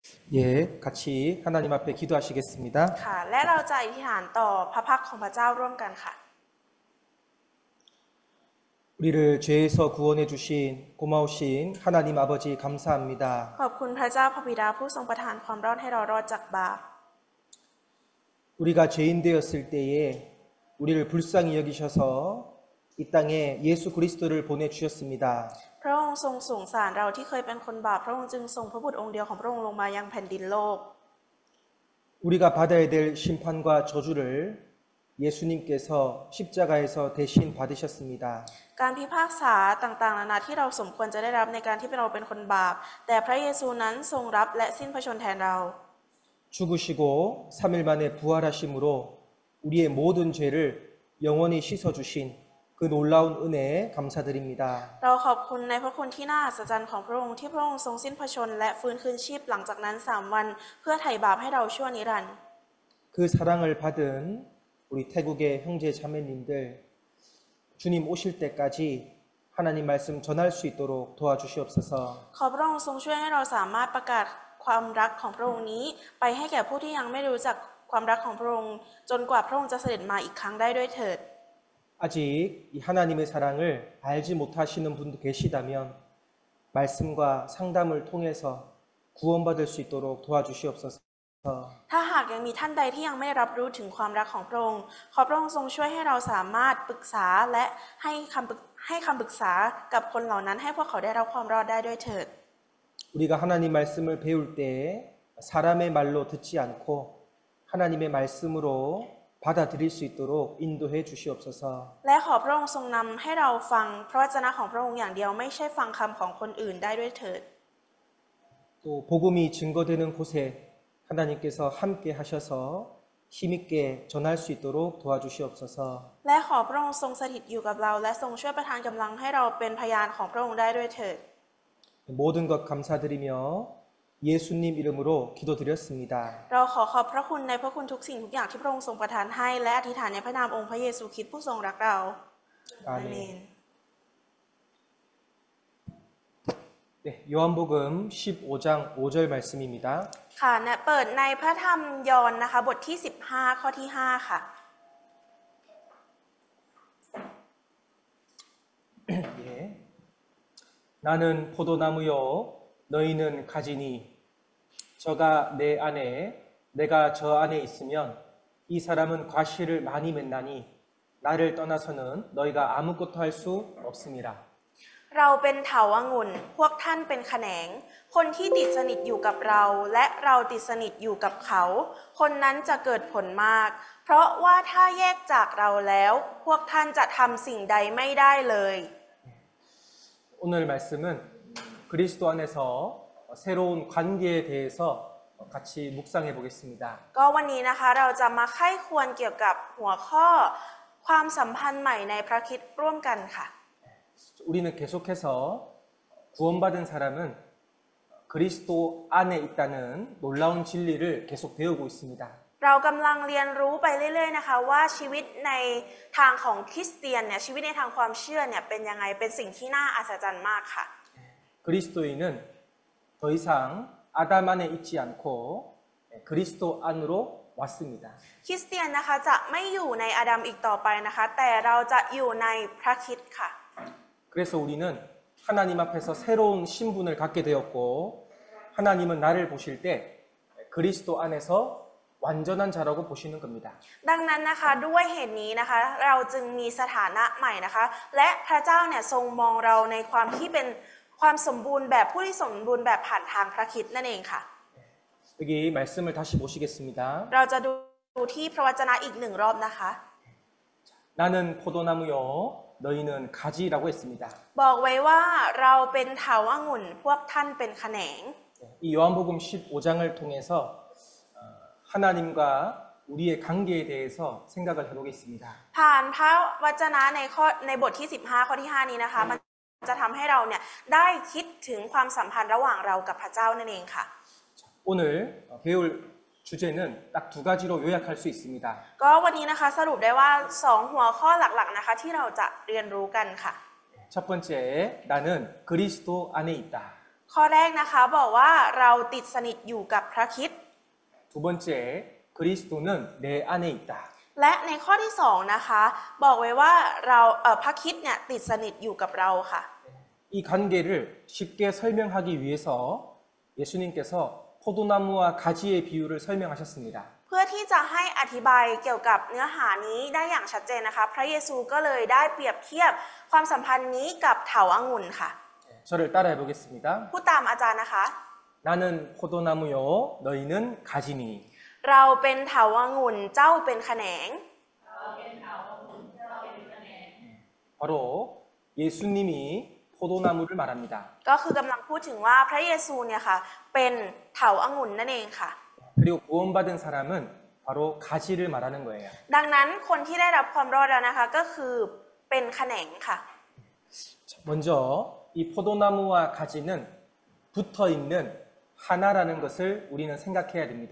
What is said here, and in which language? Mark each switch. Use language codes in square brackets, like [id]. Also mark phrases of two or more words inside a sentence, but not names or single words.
[ko] 예, 같이 하나님 앞에 기도하시겠습니다. [th] ค่ะและเราจะอธิษฐานต่อพระพักของพระเจ้าร่วมกันค่ะ [ko] 우리를 죄에서 구원해 주신 고마우신 하나님 아버지 감사합니다. [th] ขอบคุณพระเจ้าพระบิดาผู้ทรงประทานความรอดให้เรารอดจากบาป [ko] 우리가 죄인 되었을 때에 우리를 불쌍히 여기셔서 이 땅에 예수 그리스도를 보내 주셨습니다. [th] พระองค์ทรงสงสารเราที่เคยเป็นคนบาปพระองค์จึงส่งพระบุตรองค์เดียวของพระองค์ลงมายังแผ่นดินโลก [ko] 우리가 받아야 될 심판과 저주를 예수님께서 십자가에서 대신 받으셨습니다. [th] การพิพากษาต่างๆนานาที่เราสมควรจะได้รับในการที่เราเป็นคนบาปแต่พระเยซูนั้นทรงรับและสิ้นพระชนม์แทนเรา [ko] 죽으시고 3일 만에 부활하심으로 우리의 모든 죄를 영원히 씻어주신 그 놀라운 은혜에 감사드립니다. [th] เราขอบคุณในพระคุณที่น่าอัศจรรย์ของพระองค์ที่พระองค์ทรงสิ้นพระชนม์และฟื้นคืนชีพหลังจากนั้น3 วันเพื่อไถ่บาปให้เราชั่วนิรันดร์ [ko] 그 사랑을 받은 우리 태국의 형제 자매님들 주님 오실 때까지 하나님 말씀 전할 수 있도록 도와주시옵소서. [th] ขอพระองค์ทรงช่วยให้เราสามารถประกาศความรักของพระองค์นี้ไปให้แก่ผู้ที่ยังไม่รู้จักความรักของพระองค์จนกว่าพระองค์จะเสด็จมาอีกครั้งได้ด้วยเถิด [ko] 아직 이 하나님의 사랑을 알지 못하시는 분도 계시다면 말씀과 상담을 통해서 구원받을 수 있도록 도와주시옵소서. [th] ถ้าหากยังมีท่านใดที่ยังไม่ได้รับรู้ถึงความรักของพระองค์ขอพระองค์ทรงช่วยให้เราสามารถปรึกษาและให้คำปรึกษากับคนเหล่านั้นให้พวกเขาได้รับความรอดได้ด้วยเถิด [ko] 우리가 하나님 말씀을 배울 때 사람의 말로 듣지 않고 하나님의 말씀으로 받아들일 수 있도록 인도해 주시옵소서. [th] และขอพระองค์ทรงนำให้เราฟังพระวจนะของพระองค์อย่างเดียวไม่ใช่ฟังคำของคนอื่นได้ด้วยเถิด [ko] 또 복음이 증거되는 곳에 하나님께서 함께 하셔서 힘있게 전할 수 있도록 도와주시옵소서. [th] และขอพระองค์ทรงสถิตอยู่กับเราและทรงช่วยประทานกำลังให้เราเป็นพยานของพระองค์ได้ด้วยเถิด [ko] 모든 것 감사드리며 예수님 이름으로 기도드렸습니다. [th] เราขอขอบพระคุณในพระคุณทุกสิ่งทุกอย่างที่พระองค์ทรงประทานให้และอธิษฐานในพระนามองค์พระเยซูคริสต์ผู้ทรงรักเรา [ko] อาเมน 네, 요한복음 15장 5절 말씀입니다. [th] ค่ะเปิดในพระธรรมยอห์นนะคะบทที่15ข้อที่5ค่ะ [ko] 예. 나는 포도나무요 너희는 가지니 저가 내 안에 내가 저 안에 있으면 이 사람은 과실을 많이 맺나니 나를 떠나서는 너희가 아무것도 할 수 없음이라. [th] เราเป็นเถาวังุ่นพวกท่านเป็นแขนงคนที่ติดสนิทอยู่กับเราและเราติดสนิทอยู่กับเขาคนนั้นจะเกิดผลมากเพราะว่าถ้าแยกจากเราแล้วพวกท่านจะทำสิ่งใดไม่ได้เลย [ko] 오늘 말씀은 그리스도 안에서 새로운 관계에 대해서 같이 묵상해 보겠습니다. [th] ก็วันนี้นะคะเราจะมาไข้ควรเกี่ยวกับหัวข้อความสัมพันธ์ใหม่ในพระคริสต์ร่วมกันค่ะ [ko] 우리는 계속해서 구원받은 사람은 그리스도 안에 있다는 놀라운 진리를 계속 배우고 있습니다. [th] เรากำลังเรียนรู้ไปเรื่อยๆนะคะว่าชีวิตในทางของคริสเตียนเนี่ยชีวิตในทางความเชื่อเนี่ยเป็นยังไงเป็นสิ่งที่น่าอัศจรรย์มากค่ะ [ko] 그리스도인은 더 이상 아담 안에 있지 않고 그리스도 안으로 왔습니다. [th] คริสเตียนนะคะจะไม่อยู่ในอาดัมอีกต่อไปนะคะแต่เราจะอยู่ในพระคริสต์ค่ะ [ko] 그래서 우리는 하나님 앞에서 새로운 신분을 갖게 되었고 하나님은 나를 보실 때 그리스도 안에서 완전한 자라고 보시는 겁니다. [th] ดังนั้นนะคะด้วยเหตุนี้นะคะเราจึงมีสถานะใหม่นะคะและพระเจ้าเนี่ยทรงมองเราในความที่เป็นความสมบูรณ์แบบผู้ที่สมบูรณ์แบบผ่านทางพระคริสต์นั่นเองค่ะ [ko] 여기 말씀을 다시 보시겠습니다. [th] เราจะดูที่พระวจนะอีก1 รอบนะคะ [ko] 나는 포도나무요 너희는 가지라고 했습니다. [th] บอกไว้ว่าเราเป็นเถาวังุ่นพวกท่านเป็นแขนง [ko] 이 요한복음 15장을 통해서 하나님과 우리의 관계에 대해서 생각을 해보겠습니다. [th] ผ่านพระวจนะในบทที่15ข้อที่5นี้นะคะมันจะทำให้เราเนี่ยได้คิดถึงความสัมพันธ์ระหว่างเรากับพระเจ้านั่นเองค่ะ [ko] 오늘 배울 주제는 딱 2가지로 요약할 수 있습니다. [th] ก็วันนี้นะคะสรุปได้ว่า2 หัวข้อหลักๆนะคะที่เราจะเรียนรู้กันค่ะ [ko] 첫 번째, 나는 그리스도 안에 있다. [th] ข้อแรกนะคะบอกว่าเราติดสนิทอยู่กับพระคริสต์ [ko] 두 번째, 그리스도는 내 안에 있다. [th] และในข้อที่สองนะคะบอกไว้ว่าพระคริสต์เนี่ยติดสนิทอยู่กับเราค่ะ [ko] 이 관계를 쉽게 설명하기 위해서 예수님께서 포도나무와 가지의 비유를 설명하셨습니다. [th] เพื่อที่จะให้อธิบายเกี่ยวกับเนื้อหานี้ได้อย่างชัดเจนนะคะพระเยซูก็เลยได้เปรียบเทียบความสัมพันธ์นี้กับเถาองุ่นค่ะ [ko] 저를 따라해 보겠습니다. [th] พูดตามอาจารย์นะคะ [ko] 나는 포도나무요, 너희는 가지니. [th] เราเป็นเถาองุ่นเจ้าเป็นแขนง [ko] 바로 예수님이 포도나무를 말합니다. [th] ก็คือกำลังพูดถึงว่าพระเยซูเนี่ยค่ะเป็นเถาองุ่นนั่นเองค่ะ [ko] 그리고 구원받은 사람은 바로 가지를 말하는 거예요. [th] ดังนั้นคนที่ได้รับความรอดแล้วนะคะก็คือเป็นแขนงค่ะ [ko] 먼저 이 포도나무와 가지는 붙어 있는 하나라는 것을 우리는 생각해야 됩니다.